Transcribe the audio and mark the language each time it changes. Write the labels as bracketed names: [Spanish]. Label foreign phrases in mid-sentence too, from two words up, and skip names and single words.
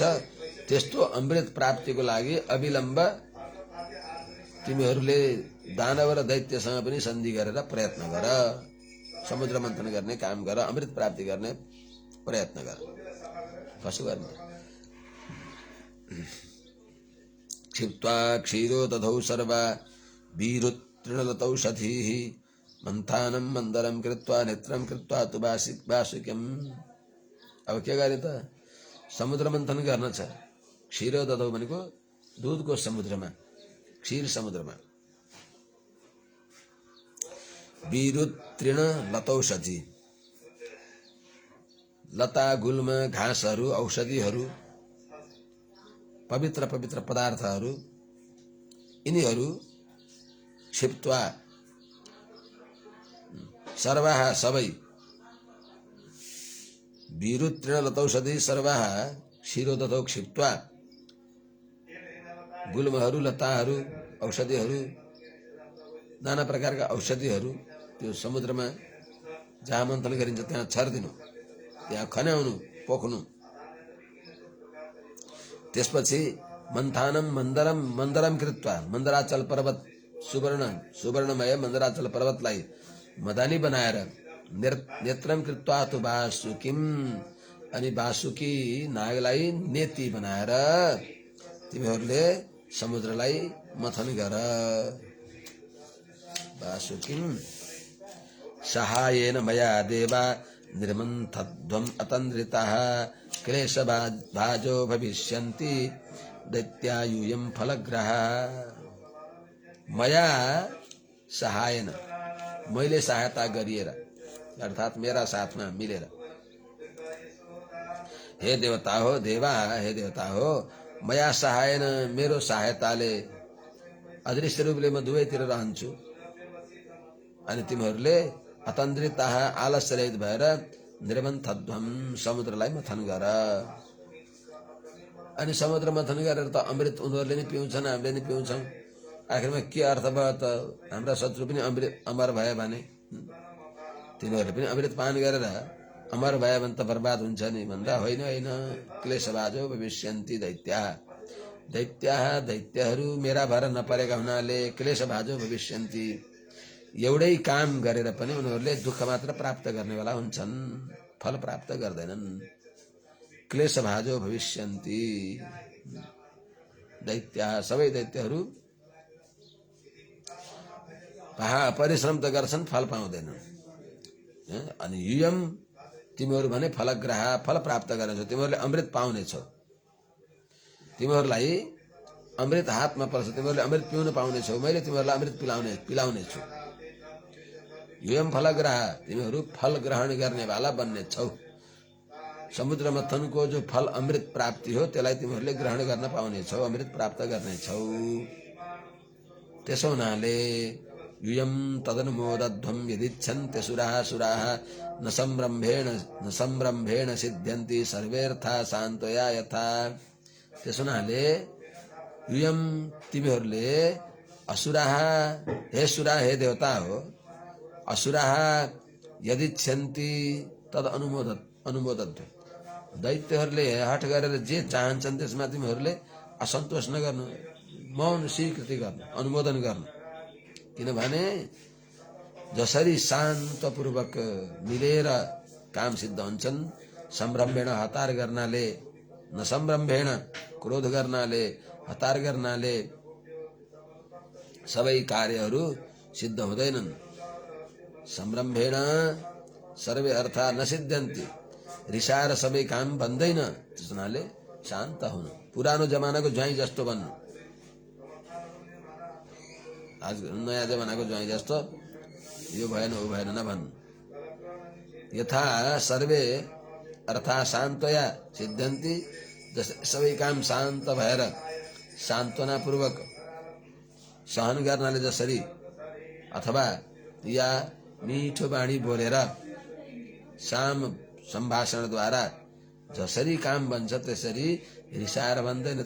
[Nepali] त्यस्तो अमृत प्राप्तिको लागि अविलम्ब तिमीहरूले दानव र दैत्यसँग पनि सन्धि गरेर प्रयत्न गर, समुद्र मन्थन गर्ने काम गर, अमृत प्राप्ति गर्ने प्रयत्न गर। कसो गर्ने? [Sanskrit] क्षिप्त्वा क्षीरो दधौ सर्वा वीरुतृणलतौषधीः मंथानं मंदरम कृत्वा नेत्रम कृत्वा तु वासुक्यम। [Nepali] अब के गरे त समुद्र मन्थन गर्न छ। [Sanskrit] क्षीरो दधौ [Nepali] भनेको दूधको समुद्रमा, क्षीर समुद्रमा। [Sanskrit] वीरुतृण लतौषधि, [Nepali] लता गुल्म घाँसहरू औषधिहरू पवित्र पवित्र पदार्थहरू यिनीहरू क्षिप्त्वा सर्वाः सबै [Sanskrit] वीरुतृण लतौषधि सर्वाः क्षीरोदधौ क्षिप्त्वा [Nepali] गुल्महरू लताहरू औषधिहरू नाना प्रकारका औषधिहरू त्यो समुद्रमा जहाँ मन्थन गरिन्छ त्यहाँ छर्दिनु, त्यहाँ खन्याउनु, पोख्नु। त्यसपछि [Sanskrit] मन्थानम मन्दरम मन्दरम कृत्वा [Nepali] मन्दराचल पर्वत सुवर्णमय मन्दराचल पर्वतलाई मदानी बनाएर [Sanskrit] नेत्रम कृत्वा तु वासुकिम [Nepali] अनि वासुकी नागलाई नेति बनाएर तिमीहरूले समुद्रलाई मथन गर। [Sanskrit] वासुकिम सहायेन मया देवा निर्मन्थध्वम अतन्द्रिताः क्लेशभाजो भविष्यन्ति दैत्यायूयं फलग्रहा। मया सहायन, [Nepali] मैले सहायता गरिएर अर्थात मेरा साथमा मिलेर। हे देवता हो, देवा हे देवता हो, [Sanskrit] मया सहायन [Nepali] मेरो सहायताले अदृश्य रूपले म दुवैतिर रहन्छु अनि तिमीहरूले अतन्द्रिताः आलस्य रहित भएर निर्मन्थध्वम समुद्रलाई मथन गर। अनि समुद्र मथन गरेर त अमृत उनीहरूले नि पिउँछन्, हामीले नि पिउँछौँ। आखिरमा के अर्थ भयो त? हाम्रा शत्रु पनि अमर भए भने तिनीहरूले पनि अमृत पान गरेर अमर भए भने त बर्बाद हुन्छ नि भन्दा होइन होइन। [Sanskrit] क्लेशभाजो भविष्यन्ति दैत्याः, [Nepali] दैत्यहरू मेरा भएर नपरेका हुनाले [Sanskrit] क्लेशभाजो भविष्यन्ति, [Nepali] एउटै काम गरेर पनि उनीहरूले दुःख मात्र प्राप्त गर्नेवाला हुन्छन्, फल प्राप्त गर्दैनन्। [Sanskrit] क्लेशभाजो भविष्यन्ति, दैत्याः [Nepali] सबै दैत्यहरू परिश्रम त गर्छन्, फल पाउँदैनन्। अनि युयम तिमीहरू भने फलग्रहा, फल प्राप्त गर्नेछौ, तिमीहरूले अमृत पाउनेछौ, तिमीहरूलाई अमृत हातमा पर्छ, तिमीहरूले अमृत पिउन पाउनेछौ, मैले तिमीहरूलाई अमृत पिलाउनेछु। [Sanskrit] युयम फलग्रहा, [Nepali] तिमीहरू फल ग्रहण गर्नेवाला बन्नेछौ। समुद्र मथनको जो फल अमृत प्राप्ति हो त्यसलाई तिमीहरूले ग्रहण गर्न पाउनेछौ, अमृत प्राप्त गर्नेछौ। त्यसो हुनाले [Sanskrit] युयम तदनुमोदध्वम यदिच्छन्ते सुराः न संरम्भेण सिद्ध्यन्ति सर्वेर्था शान्तया यथा। [Nepali] त्यसो हुनाले युयम तिमीहरूले असुराः, हे सुरा हे देवता हो, [Sanskrit] असुराः यदिच्छन्ति तद अनुमोदध्वम, [Nepali] दैत्यहरूले हठ गरेर जे चाहन्छन् त्यसमा तिमीहरूले असन्तोष नगर्नु, मौन स्वीकृति गर्नु, अनुमोदन गर्नु। किनभने जसरी शान्तपूर्वक मिलेर काम सिद्ध हुन्छन्, सम्रम्भेण हतार गर्नाले, [Sanskrit] न सम्रम्भेण [Nepali] क्रोध गर्नाले, हतार गर्नाले सबै कार्यहरू सिद्ध हुँदैनन्। [Sanskrit] सम्रम्भेण सर्वे अर्था न सिद्ध्यन्ति, [Nepali] रिसाएर सबै काम बन्दैन। त्यसनाले शान्त हुनु, पुरानो जमानाको ज्वाइँ जस्तो बन्नु, आज नयाँ जमानाको ज्वाइँ जस्तो यो भएन ऊ भएन नभन्नु। [Sanskrit] यथा सर्वे अर्था शान्तया सिद्ध्यन्ति, [Nepali] जस सबै काम शान्त भएर सान्त्वनापूर्वक सहन गर्नाले जसरी, अथवा या मिठो बाणी बोलेर साम सम्भाषणद्वारा जसरी काम बन्छ त्यसरी रिसाएर बन्दैन।